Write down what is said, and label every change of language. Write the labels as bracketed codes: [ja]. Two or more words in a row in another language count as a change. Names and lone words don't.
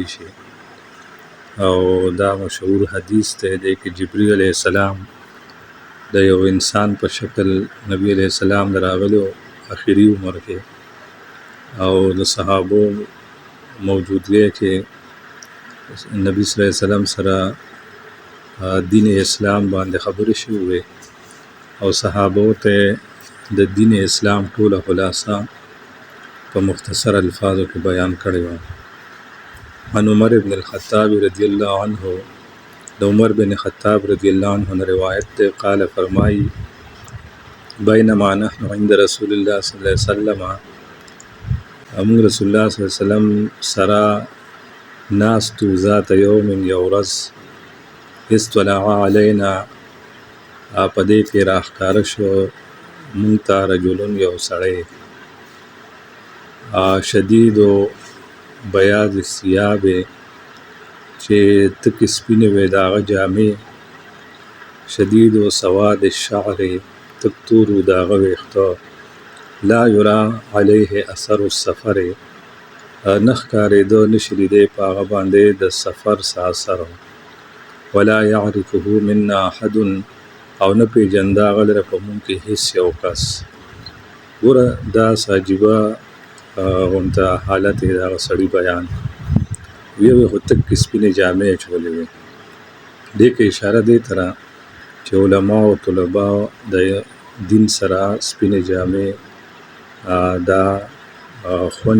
[ps] شي او دا مشهور حدیث دی کې جبریل [ar] علیه السلام [ps] د یو انسان په شکل نبی علیه السلام د راغلو اخري عمر کې او د صحابو موجودګۍ کې نبی [ar] صلی الله علیه وسلم [ps] سره دین اسلام باندې خبرې شوې او صحابو ته د دین اسلام ټوله خلاصه په مختصر الفاظو کې بیان کړې وه. [ar] عن عمر بن الخطاب رضی الله عنه، [ps] د عمر بن خطاب [ar] رضی الله عنه [ps] نه روایت ده، قال فرمایي [ar] بینما نحن عند رسول الله صلی الله علیه وسلم، [ps] موږ رسول الله [ar] صلی الله علیه وسلم [ps] سره ناستو [ar] ذات یوم [ps] یو ورځ، [ar] استطلع علینا [ps] په دې کې راښکاره شو مونږ ته رجلون یو سړی [ar] شدید و بیاض الثیاب [ps] چې تکې سپینې وې د هغه جامې، [ar] شدید و سواد الشعر [ps] تک تور و د هغه ویښته، [ar] لا یرا علیه اثر السفر [ps] نه ښکارېده نشي لیدی په هغه باندې د سفر څه اثر، [ar] ولا يعرفه منا احد [ps] او نه پیژنده هغه لره په مونږ کې هیڅ یو کس. ګوره دا عجیبه غونته حالت یې د هغه سړي بیان، ویې خو تکې سپینې جامې اچولې وې. دې کې اشاره دې ته ده چې علما او طلبا د دین سره سپینې جامې دا خوند